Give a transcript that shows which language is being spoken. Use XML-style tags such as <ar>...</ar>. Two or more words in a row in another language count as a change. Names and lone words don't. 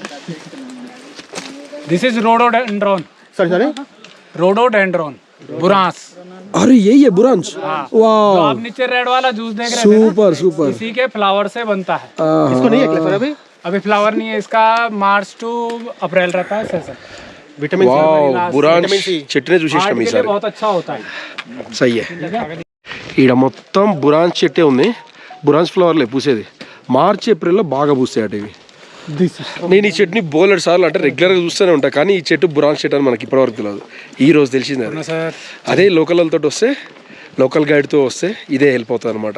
<en>This is rhododendron.</en> <hi>सॉरी रोडोडेंड्रॉन बुरांस. अरे यही है बुरांश. जो वाह आप नीचे रेड वाला जूस देख रहे हैं ना, सुपर. इसी के फ्लावर से बनता है. इसको नहीं है फ्लेवर अभी फ्लावर नहीं है इसका.</hi> <en>March to April</en> <hi>रहता है सेशन. विटामिन</hi> <te>బురాన్స్ చెట్టునే చూసేసినాం</te> <hi>हार्ट के लिए</hi> <te>ఈసారి.</te> <hi>बहुत अच्छा होता है.</hi> <te>సయ్యే ఈడ మొత్తం బురాన్స్ చెట్టే ఉంది. బురాన్స్ ఫ్లవర్లే పూసేది. మార్చి ఏప్రిల్లో బాగా పూస్తాయి అటు ఇవి. నేను ఈ చెట్టుని బోలెడు సార్లు అంటే రెగ్యులర్గా చూస్తూనే ఉంటాను, కానీ ఈ చెట్టు బురాన్స్ చెట్టు అని మనకి ఇప్పటివరకు తెలియదు. ఈ రోజు తెలిసింది అది. అదే లోకల్ వాళ్ళతో వస్తే,</te> <en>local guide</en> <te>వస్తే ఇదే హెల్ప్ అవుతుంది అనమాట.</te>